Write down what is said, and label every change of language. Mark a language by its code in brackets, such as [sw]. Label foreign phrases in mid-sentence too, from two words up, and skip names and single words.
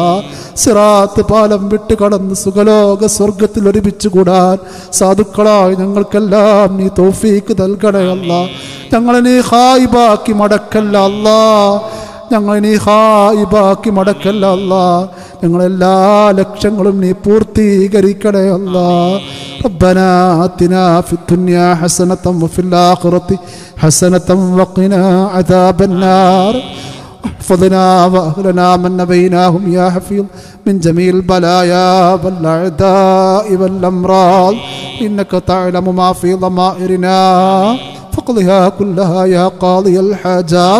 [ml] സിറാത്ത് പാലം വിട്ടുകടന്ന് സുഖലോക സ്വർഗത്തിൽ ഒരുമിച്ച് കൂടാൻ സാധുക്കളായി ഞങ്ങൾക്കെല്ലാം നീ തൗഫീക്ക് നൽകണേ അല്ലാ. ഞങ്ങളെ നീ ഹായിബാക്കി മടക്കല്ല അല്ലാ, ഞങ്ങളെ നീ ഹായിബാക്കി മടക്കല്ല അല്ലാ. ഞങ്ങളെല്ലാ ലക്ഷ്യങ്ങളും നീ പൂർത്തീകരിക്കണേ അല്ലാ. [ar] ربنا آتنا في الدنيا حسنة وفي الآخرة حسنة وقنا عذاب النار. احفظنا وأهلنا من نبيناهم يا حفيظ من جميع البلايا والأعداء والأمراض، إنك تعلم ما في ضمائرنا فاقضها كلها يا قاضي الحاجات.